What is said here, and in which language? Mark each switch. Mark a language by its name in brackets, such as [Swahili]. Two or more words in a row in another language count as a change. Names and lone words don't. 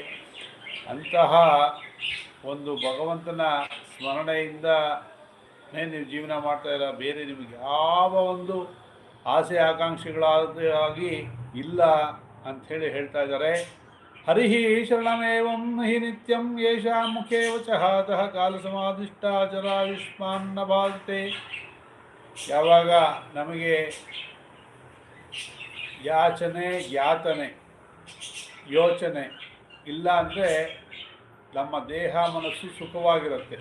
[Kannada] ಅಂತಹ ಒಂದು ಭಗವಂತನ ಸ್ಮರಣೆಯಿಂದ ನೀವು ಜೀವನ ಮಾಡ್ತಾ ಇರೋ, ಬೇರೆ ನಿಮಗೆ ಯಾವ ಒಂದು ಆಸೆ ಆಕಾಂಕ್ಷೆಗಳಾಗಿ ಇಲ್ಲ ಅಂಥೇಳಿ ಹೇಳ್ತಾ ಇದ್ದಾರೆ. [Sanskrit] ಹರಿ ಶರಣಮೇವಂ ಹಿ ನಿತ್ಯಂ ಯೇಷಾಂ ಮುಖೇ ವಚಃ ಕಾಲ ಸಮಾಧಿಷ್ಟಾಚರಾಯುಷ್ಮಾನ್ನ ಭಾರತೆ. [Kannada] ಯಾವಾಗ ನಮಗೆ ಯಾಚನೆ ಯಾತನೆ ಯೋಚನೆ ಇಲ್ಲ ಅಂದರೆ ನಮ್ಮ ದೇಹ ಮನಸ್ಸು ಸುಖವಾಗಿರುತ್ತೆ.